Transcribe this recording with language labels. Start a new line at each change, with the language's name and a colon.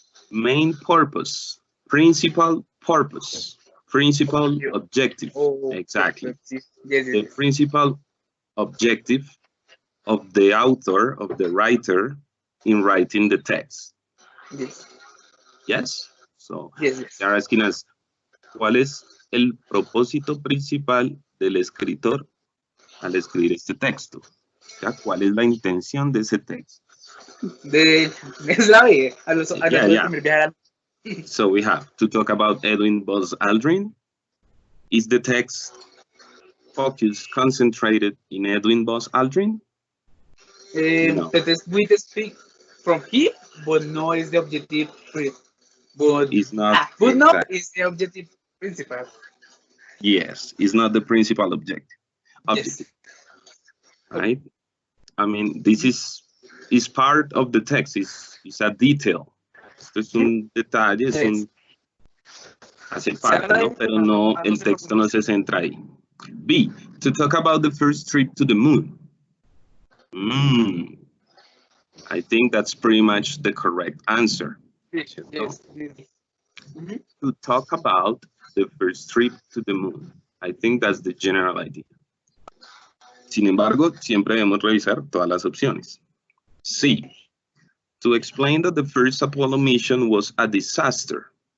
English: Main purpose, principal purpose, principal objective. Exactly. Yes. The principal objective of the author, of the writer, in writing the text. Yes. Yes? So, Yes. they're asking us,
Spanish: ¿cuál es el propósito principal del escritor al escribir este texto? O sea, ¿cuál es la intención de ese texto? Es la B.
English: Yeah. So we have to talk about Edwin Buzz Aldrin. Is the text focused, concentrated in Edwin Buzz Aldrin? No. We speak from him, but no is the objective. But it's not. But no is the objective principal. Yes, it's not the principal objective. Yes. Right? I mean, this is part of the text. Is It's a detail.
Spanish: Esto es un detalle, es un... hace parte, ¿no? Pero no, el texto no se centra ahí.
English: B, to talk about the first trip to the moon. I think that's pretty much the correct answer. Yes. To talk about the first trip to the moon. I think that's the general idea.
Spanish: Sin embargo, siempre debemos revisar todas las opciones.
English: C, to explain that the first Apollo mission was a disaster.